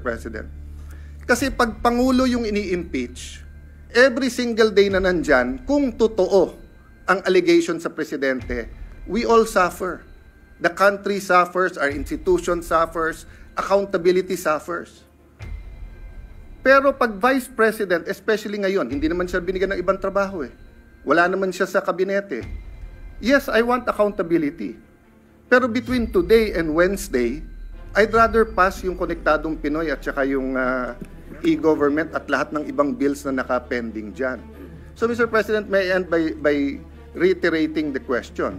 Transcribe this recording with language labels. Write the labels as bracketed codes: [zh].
[tl] President? Kasi pag Pangulo yung ini-impeach, [en] every single day [tl] na nandyan, kung totoo ang allegation sa Presidente, [en] we all suffer. The country suffers, our institution suffers, accountability suffers. [tl] Pero pag Vice President, especially ngayon, hindi naman siya binigyan ng ibang trabaho eh. Wala naman siya sa kabinete. [en] Yes, I want accountability. [tl] Pero [en] between today and Wednesday, I'd rather pass [tl] yung Konektadong Pinoy at saka yung [en] e-government [tl] at lahat ng ibang [en] bills [tl] na naka-pending dyan. [en] So Mr. President, may I end by reiterating the question.